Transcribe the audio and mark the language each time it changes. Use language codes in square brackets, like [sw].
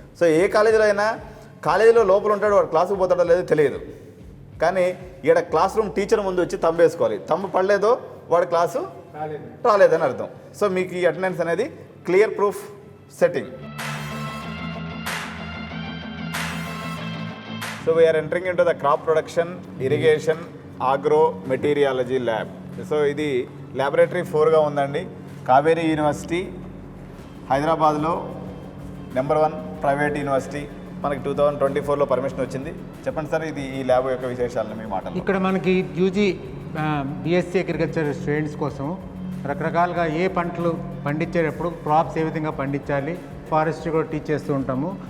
[te] So ఏ కాలేజీలో అయినా కాలేజీలో లోపల ఉంటాడు, వాడు క్లాసుకు పోతాడో లేదో తెలియదు, కానీ ఇక్కడ క్లాస్ రూమ్ టీచర్ ముందు వచ్చి తంబేసుకోవాలి. తంబు పడలేదో వాడు క్లాసు రాలేదని అర్థం. సో మీకు ఈ అటెండెన్స్ అనేది clear proof setting. [en] So we are entering into the crop production, irrigation, agro meteorology lab. [te] So ఇది ల్యాబొరేటరీ 4గా ఉందండి. కావేరీ యూనివర్సిటీ హైదరాబాద్లో నెంబర్ 1 ప్రైవేట్ యూనివర్సిటీ. మనకి 2024లో పర్మిషన్ వచ్చింది. చెప్పండి సార్, ఇది ఈ ల్యాబ్ యొక్క విశేషాలను మీ మాటలు. ఇక్కడ మనకి యూజీ బిఎస్సీ అగ్రికల్చర్ స్టూడెంట్స్ కోసం రకరకాలుగా ఏ పంటలు పండించేటప్పుడు క్రాప్స్ ఏ విధంగా పండించాలి, ఫారెస్ట్రీ కూడా టీచ్ చేస్తూ ఉంటాము.